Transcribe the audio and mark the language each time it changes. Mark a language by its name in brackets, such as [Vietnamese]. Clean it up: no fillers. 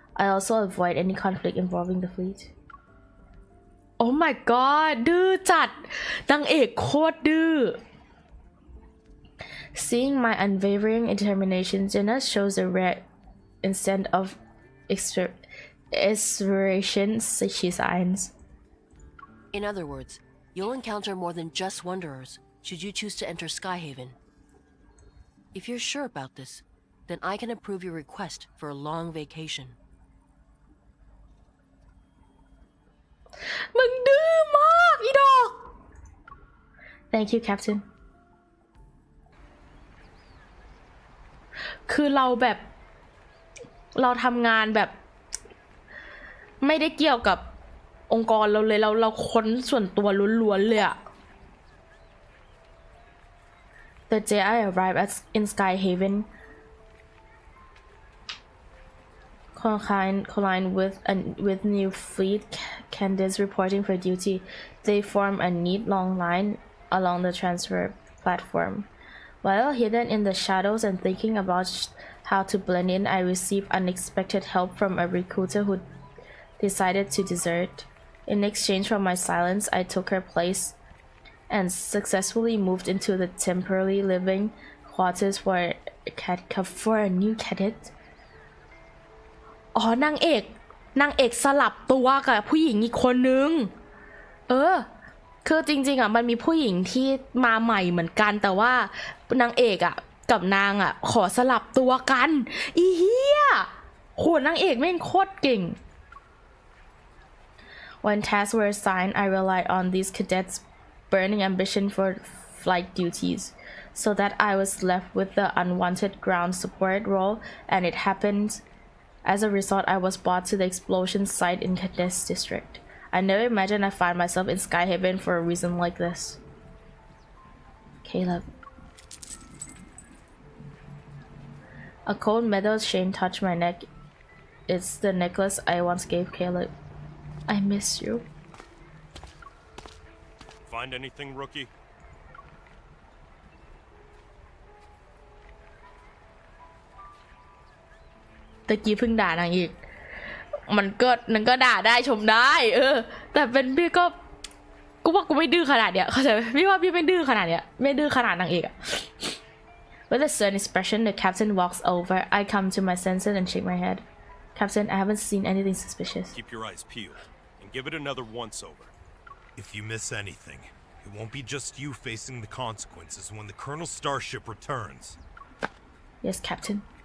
[English] I also avoid any conflict involving the fleet. Oh my god [Thai] ดื้อจัดนางเอกโคตรดื้อ [English] Seeing my unwavering determination, Jenna shows a rare instant of exhilaration she signs. In other words, you'll encounter more than just wanderers should you choose to enter Skyhaven. If you're sure about this, then I can approve your request for a long vacation. [Thai] มึงดื้อมากอีดอก [English] Thank you, Captain. [Thai] คือเราแบบเราทำงานแบบไม่ได้เกี่ยวกับองค์กรเราเลยเราค้นส่วนตัวล้วนๆเลยอะ [English] The day I arrived in Skyhaven, collide with new fleet candidates reporting for duty. They form a neat long line along the transfer platform. While hidden in the shadows and thinking about how to blend in, I received unexpected help from a recruiter who decided to desert. In exchange for my silence, I took her place and successfully moved into the temporary living quarters for a new cadet. [Thai] อ๋อนางเอกสลับตัวกับผู้หญิงอีกคนนึงคือจริงๆอ่ะมันมีผู้หญิงที่มาใหม่เหมือนกันแต่ว่านางเอกอ่ะกับนางอ่ะขอสลับตัวกันอีเหี้ยโหนางเอกแม่งโคตรเก่ง [English] When tasks were assigned, I relied on these cadets' burning ambition for flight duties, so that I was left with the unwanted ground support role, and it happened. As a result, I was brought to the explosion site in Kadesh District. I never imagined I'd find myself in Skyhaven for a reason like this. Caleb. A cold metal chain touched my neck. It's the necklace I once gave Caleb. I miss you. Find anything, rookie? [Thai] ตะกี้เพิ่งด่านางอีกมันก็ด่าได้ชมได้แต่เป็นพี่ก็กูว่ากูไม่ดื้อขนาดเนี้ยเข้าใจไหมพี่ว่าพี่ไม่ดื้อขนาดเนี้ยไม่ดื้อขนาดนางเอกอะ [English] With a stern expression, the captain walks over. I come to my senses and shake my head. Captain, I haven't seen anything suspicious. Keep your eyes peeled and give it another once over. If you miss anything, It won't be just you facing the consequences when the Colonel's starship returns. Yes, Captain.